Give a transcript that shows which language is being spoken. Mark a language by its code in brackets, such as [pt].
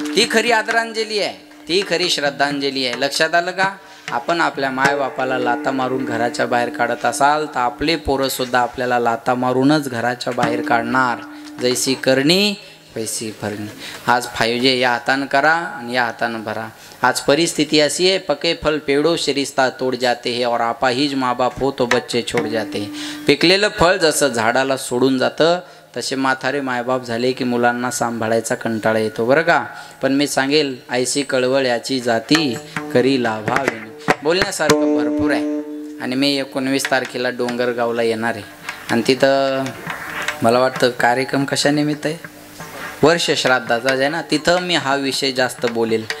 [mr] ती खरी आदरांजली आहे, ती खरी श्रद्धांजली आहे. लक्षात आलं का? आपण आपल्या मायबापाला लाता मारून घराच्या बाहेर काढत असाल तर आपले पोरंसुद्धा आपल्याला लाता मारूनच घराच्या बाहेर काढणार. जैसी करणी वैसी भरणी. आज 5G या हातानं करा आणि या हातानं भरा. आज परिस्थिती अशी आहे, [hi] पके फल पेड़ों से रिश्ता तोड़ जाते हैं और आपाहिज माँ बाप हो तो बच्चे छोड़ जाते हैं. [mr] पिकलेलं फळ जसं झाडाला सोडून जातं तसे म्हातारे मायबाप झाले की मुलांना सांभाळायचा कंटाळा येतो बरं का. पण मी सांगेल, ऐशी कळवळ याची जाती करी लाभावी. बोलण्यासारखं भरपूर आहे आणि मी 19 तारखेला डोंगरगावला येणार आहे आणि तिथं मला वाटतं कार्यक्रम कशानिमित्त आहे, वर्ष श्राद्धाचा आहे ना, तिथं मी हा विषय जास्त बोलेल.